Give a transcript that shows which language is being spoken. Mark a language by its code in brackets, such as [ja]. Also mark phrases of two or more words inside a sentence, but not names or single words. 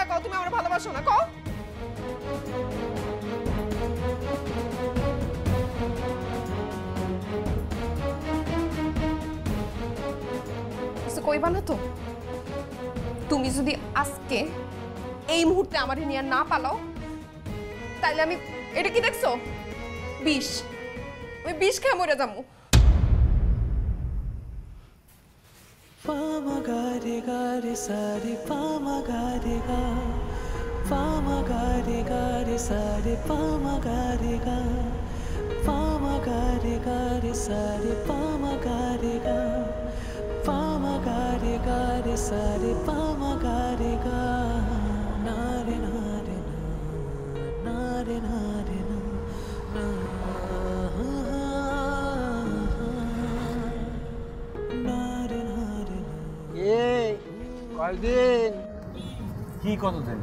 [bn] কও তুমি আমার ভালোবাসো না? কও। কিছু কইবা না তো? তুমি যদি আজকে এই মুহূর্তে আমার নিয়ে না পালাও, তাইলে আমি, এটা কি দেখছো? বিষ। আমি বিষ খেয়ে মরে যাবো। Pama gare gare sare pama gare ga pama gare sare pama gare ga pama gare sare pama gare ga pama gare sare pama gare ga nare nare nare nare কয়দিন? কি কতদিন?